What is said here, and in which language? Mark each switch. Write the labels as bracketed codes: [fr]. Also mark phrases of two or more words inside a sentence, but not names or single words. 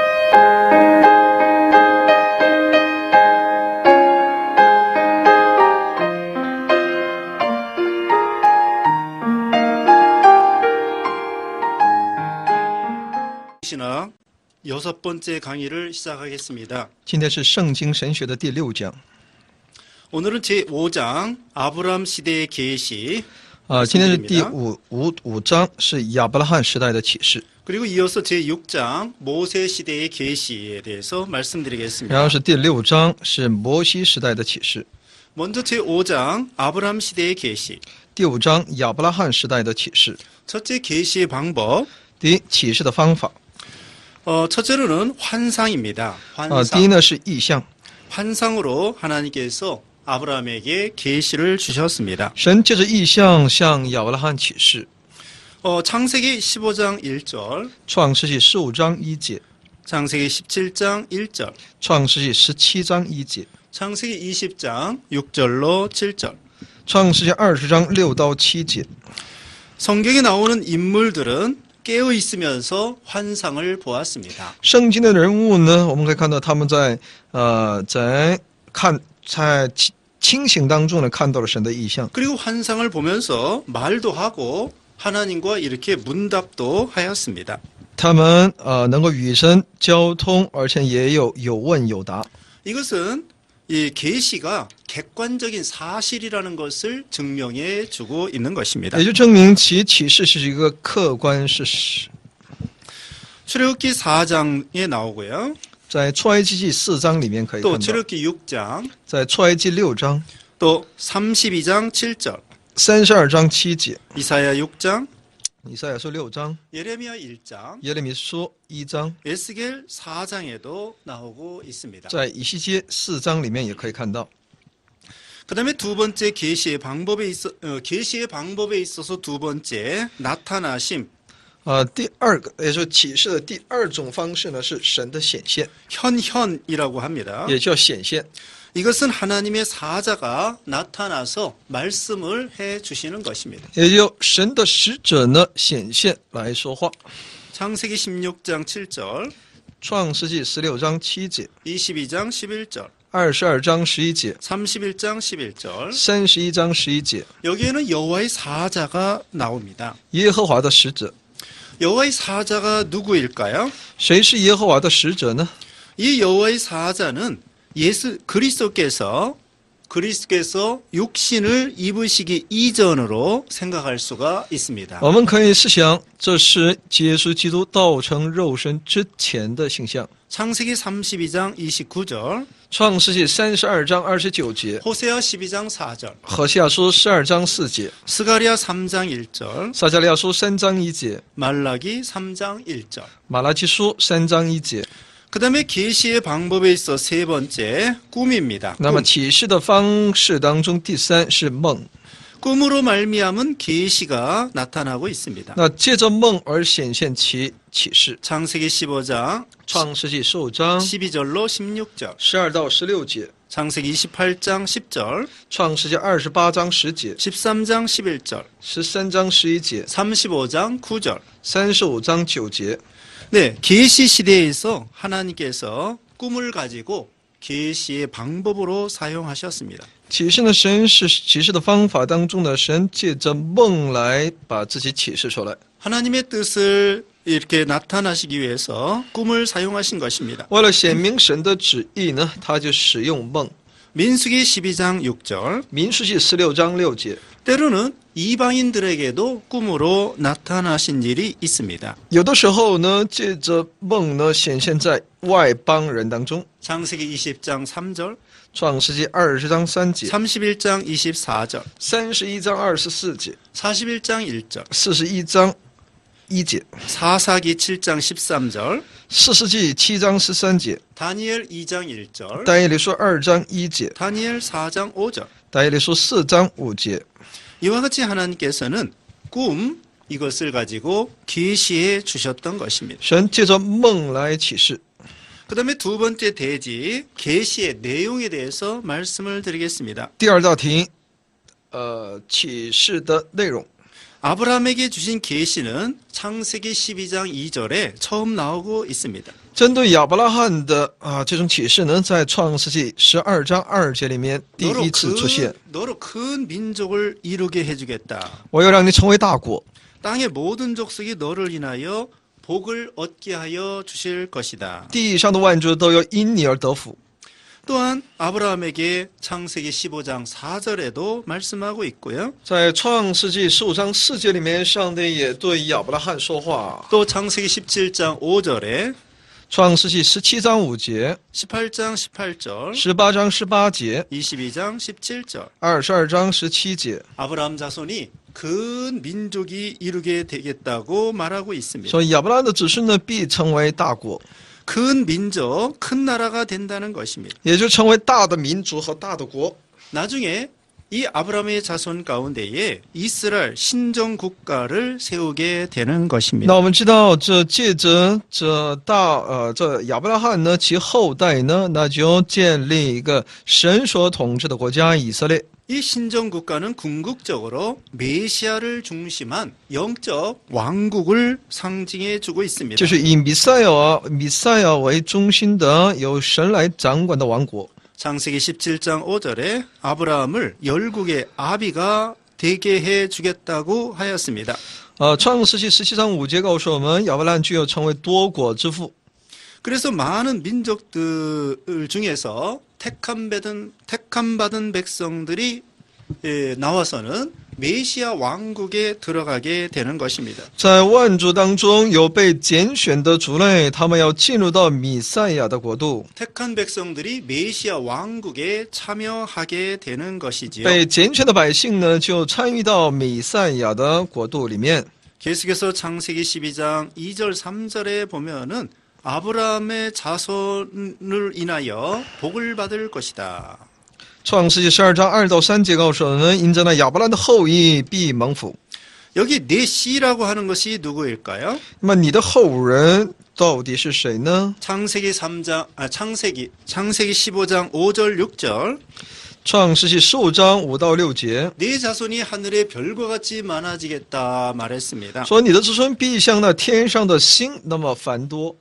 [ko] 신학 6번째 강의를 시작하겠습니다. [zh] 今天是圣经神学的第6讲。 [ko] 오늘은 제5장 아브람 시대의 계시 [zh] 今天是第五章，是亚伯拉罕时代的启示。 [ko] 그리고 이어서 제6장 모세 시대의 계시에 대해서 [zh] 然后 [ko] 말씀드리겠습니다. [zh] 是第6章，是摩西时代的启示。 [ko] 먼저 제5장 아브람 시대의 계시. [zh] 第5章亚伯拉罕时代的启示。 [ko] 첫째 계시의 방법. [zh] 第一，启示的方法。 [ko] 첫째로는 환상입니다. [zh] 第一呢是意象， [ko] 환상으로 하나님께서 아브라함에게 계시를 주셨습니다. [zh] 神借着意象向亚伯拉罕启示。 [ko] 창세기 15장 1절, [zh] 创世纪15章1节， [ko] 창세기 17장 1절, [zh] 创世纪17章1节， [ko] 창세기 20장 6절로 7절. [zh] 创世纪20章6到7节。 [ko] 성경에 나오는 인물들은 깨어 있으면서 환상을 보았습니다. [zh] 圣经的人物呢，我们可以看到他们在清醒当中呢看到了神的意象。 [ko] 그리고 환상을 보면서 말도 하고 하나님과 이렇게 문답도 하였습니다. [zh] 他们能够与神交通，而且也有问有答。 [ko] 이것은 이 계시가 객관적인 사실이라는 것을 증명해 주고 있는 것입니다. [zh] 也就证明其启示是一个客观事实。 [ko] 출애굽기 4장에 나오고요. [zh] 在出埃及记4章里面可以 [ko] 또 [zh] 看到， [ko] 출애굽기 6장, [zh] 在出埃及6章、 [ko] 또 32장 7절, [zh] 32 章7节、 [ko] 이사야 6장, [zh] 以赛亚书6章、 [ko] 예레미야 1장, [zh] 耶利米书1章， [ko] 에스겔 4장에도 나오고 있습니다. [zh] 在以西结4章里面也可以看到。 [ko] 그다음에 두 번째 계시의 방법에 있어서 두 번째 나타나심. [zh] 第二个，也就是启示的第二种方式呢，是神的显现， [ko] 현현이라고 합니다. [zh] 也叫显现。 [ko] 이것은 하나님의 사자가 나타나서 말씀을 해 주시는 것입니다. [zh] 也就神的使者呢显现来说话。 [ko] 창세기 16장 7절, [zh] 创世纪16章7节、 [ko] 22장 11절, [zh] 22 章11节、 [ko] 31장 11절. [zh] 31 章11节， [ko] 여기에는 여호와의 사자가 나옵니다. [zh] 耶和华的使者。 [ko] 여호와의 사자가 누구일까요? [zh] 谁是耶和华的使者呢？ [ko] 이 여호와의 사자는 그리스도께서 육신을 입으시기 이전으로 생각할 수가 있습니다. [zh] 我们可以试想，这是耶稣基督道成肉身之前的形象。 [ko] 창세기 32장 29절, [zh] 创世纪32章29节， [ko] 호세아 12장 4절, [zh] 何西阿书12章4节， [ko] 스가랴 3장 1절, [zh] 撒迦利亚书3章1节， [ko] 말라기 3장 1절. [zh] 马拉基书3章1节。 [ko] 그 다음에 계시의 방법에 있어 세 번째 꿈입니다. [zh] 那么启示的方式当中，第3是梦。 [ko] 꿈으로 말미암은 계시가 나타나고 있습니다. [zh] 那借着梦而显现其启示。 [ko] 창세기 15장 [zh] 创世纪15章 [ko] 12절로 16절, [zh] 12 到16节， [ko] 창세기 28장 10절, [zh] 创世纪28章10节， [ko] 13장 11절, [zh] 13 章11节， [ko] 35장 9절. [zh] 35 章9节。 [ko] 네, 계시 시대에서 하나님께서 꿈을 가지고 계시의 방법으로 사용하셨습니다. [zh] 启示呢，神是启示的方法当中呢，神借着梦来把自己启示出来。 [ko] 하나님의 뜻을 이렇게 나타나시기 위해서 꿈을 사용하신 것입니다. [zh] 为了显明神的旨意呢，他就使用梦。 [ko] 민수기 12장 6절, [zh] 民数记16章6节， [ko] 때로는 이방인들에게도 꿈으로 나타나신 일이 있습니다. [zh] 有的时候呢，借着梦呢，显现在外邦人当中。 [ko] 창세기 20장 3절, [zh] 创世纪20章3节， [ko] 31장 24절, [zh] 31 章24节， [ko] 41장 1절, [zh] 41 章1节， [ko] 사사기 7장 13절, [zh] 士师记7章13节， [ko] 다니엘 2장 1절, [zh] 但以理书2章1节， [ko] 다니엘 4장 5절. [zh] 但以理书4章5节。 [ko] 이와 같이 하나님께서는 꿈 이것을 가지고 계시해 주셨던 것입니다. [zh] 神借着梦来启示。 [ko] 그다음에 두 번째 대지 계시의 내용에 대해서 말씀을 드리겠습니다. [zh] 第二道题，启示的内容。 [ko] 아브라함에게 주신 계시는 창세기 12장 2절에 처음 나오고 있습니다. [zh] 针对亚伯拉罕的这种启示呢，在创世纪12章2节里面第一次出现。 [ko] 너로 큰 민족을 이루게 해주겠다. [zh] 我要让你成为大国， [ko] 땅의 모든 족속이 너를 인하여 복을 얻게 하여 주실 것이다. [zh] 地上的万族都要因你而得福。 [ko] 또한 아브라함에게 창세기 15장 4절에도 말씀하고 있고요. [zh] 在创世纪15章4节里面，上帝也对亚伯拉罕说话。 [ko] 또 창세기 17장 5절에 [zh] 创世纪17章5节、 [ko] 18장 18절, [zh] 18 章18节、 [ko] 22장 17절 [zh] 22 章17节， [ko] 아브라함 자손이 큰 민족이 이루게 되겠다고 말하고 있습니다. [zh] 说亚伯拉罕的子孙呢必成为大国， [ko] 큰 민족, 큰 나라가 된다는 것입니다. [zh] 也就成为大的民族和大的国。 [ko] 나중에 이 아브라함의 자손 가운데에 이스라엘 신정 국가를 세우게 되는 것입니다. [zh] 那我们知道，这借着这亚伯拉罕呢，其后代呢，那就建立一个神所统治的国家以色列。 [ko] 이 신정 국가는 궁극적으로 메시아를 중심한 영적 왕국을 상징해 주고 있습니다. [zh] 就是以弥赛亚为中心的，由神来掌管的王国。 [ko] 창세기 17장 5절에 아브라함을 열국의 아비가 되게 해 주겠다고 하였습니다. [zh] 创世纪17章5节告诉我们，亚伯拉罕具有成为多国之父。 [ko] 그래서 많은 민족들 중에서 택함받은 백성들이 나와서는 메시아 왕국에 들어가게 되는 것입니다. [zh] 在万族当中有被拣选的族类，他们要进入到弥赛亚的国度。 [ko] 택한 백성들이 메시아 왕국에 참여하게 되는 것이지요. [zh] 被拣选的百姓呢，就参与到弥赛亚的国度里面。 [ko] 계속해서 창세기 12장 2절 3절에 보면은 아브라함의 자손을 인하여 복을 받을 것이다. [zh] 创世纪12章2到3节告诉我们，因着那亚伯兰的後裔必蒙福。 [ko] 여기 내 씨라고 하는 것이 누구일까요? [zh] 那么你的后人到底是谁呢？ [ko] 창세기 15장 5절 6절 [zh] 创世纪15章5到6节 [ko] 내 자손이 하늘의 별과 같이 많아지겠다 말했습니다. [zh] 说，你的子孙必像那天上的星那么繁多。